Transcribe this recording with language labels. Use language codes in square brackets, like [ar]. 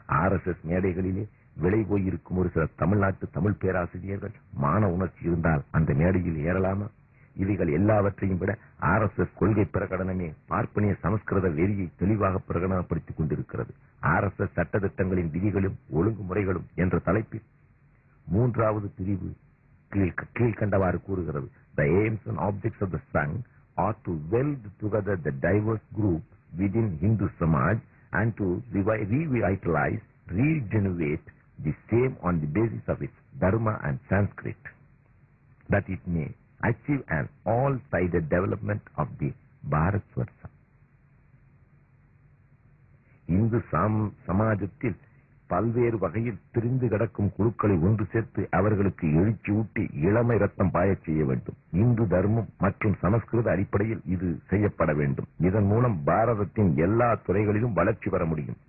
[ta] RSS மேடைகளிலே விலை போயிருக்கும் ஒரு சில தமிழ்நாட்டு தமிழ் பேராசிரியர்கள் மான உணர்ச்சி இருந்தால் அந்த மேடையில் ஏறலாமா? இவைகள் எல்லாவற்றையும் விட RSS கொள்கை பிரகடனமே பார்ப்பனிய சமஸ்கிருத வெறியை தெளிவாக பிரகடனப்படுத்திக் கொண்டிருக்கிறது. [en] RSS [ta] சட்டத்திட்டங்களின் விதிகளும் ஒழுங்குமுறைகளும் என்ற தலைப்பில் 3வது பிரிவு கீழ்கண்டவாறு கூறுகிறது: [en] The aims and objects of the Sangh are to weld together the diverse groups within Hindu Samaj and to revitalize, regenerate the same on the basis of its Dharma and Sanskrit, that it may achieve an all-sided development of the Bharatvarsha. [ta] Hindu சமாஜத்தில் பல்வேறு வகையில் பிரிந்து கிடக்கும் குழுக்களை ஒன்று சேர்த்து அவர்களுக்கு எழுச்சி ஊட்டி இளமை ரத்தம் பாயச் செய்ய வேண்டும். இந்து தர்மம் மற்றும் சமஸ்கிருத அடிப்படையில் இது செய்யப்பட வேண்டும். இதன் மூலம் பாரதத்தின் எல்லா துறைகளிலும் வளர்ச்சி பெற முடியும்.